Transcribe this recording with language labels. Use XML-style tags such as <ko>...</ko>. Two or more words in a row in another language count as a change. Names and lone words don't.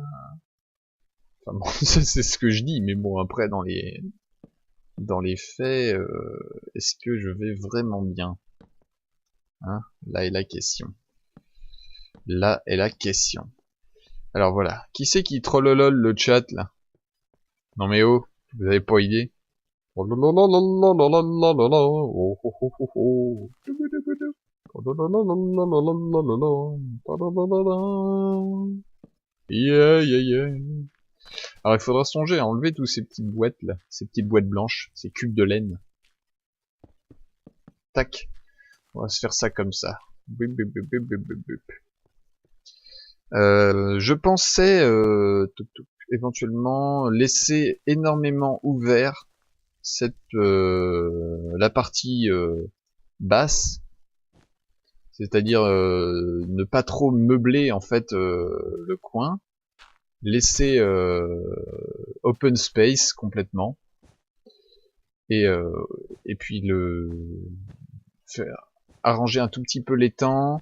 <fr>Enfin bon, ça c'est ce que je dis, mais bon, après, dans les dans les faits, est-ce que je vais vraiment bien? Hein, là est la question. Là est la question. Alors voilà. Qui c'est qui trollolol le chat là? Non mais oh, vous avez pas idée? Oh là là là là là là là là là là. Oh, oh, oh, oh, oh. Oh là là là là là là là là là là. Ta da da da da. Yeah, yeah, yeah. Alors il faudra songer à enlever tous ces petites boîtes là, ces petites boîtes blanches, ces cubes de laine. Tac. On va se faire ça comme ça. Bip, bip, bip, bip, bip, bip, bip. Je pensais éventuellement laisser énormément ouvert cette la partie basse, c'est-à-dire ne pas trop meubler en fait le coin, laisser</fr> <en>open space</en> <fr>complètement et puis le faire arranger un tout petit peu l'étang.</fr>